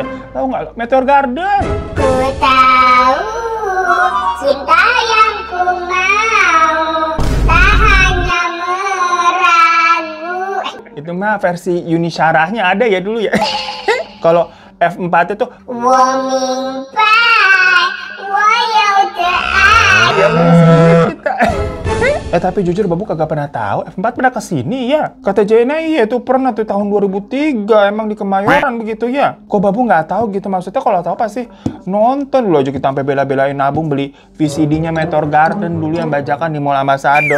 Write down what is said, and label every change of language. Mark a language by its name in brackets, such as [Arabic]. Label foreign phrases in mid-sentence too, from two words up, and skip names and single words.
[Indonesian] Tahu nggak? Meteor Garden. Ku tahu cinta yang ku mau tak hanya meragu. Itu mah versi Yuni Syarahnya ada ya dulu ya. Kalau F4 itu [Chinese] 我明白，我有的爱。 [Indonesian] ya masih kita. Tapi jujur Babu kagak pernah tahu F4 pernah kesini ya. Kata Jenna iya itu pernah tuh tahun 2003 emang di Kemayoran begitu ya. Kok Babu nggak tahu gitu, maksudnya kalau tahu pasti nonton dulu aja, kita sampai bela-belain nabung beli VCD-nya Meteor Garden dulu yang bajakan di Mall Ambassador.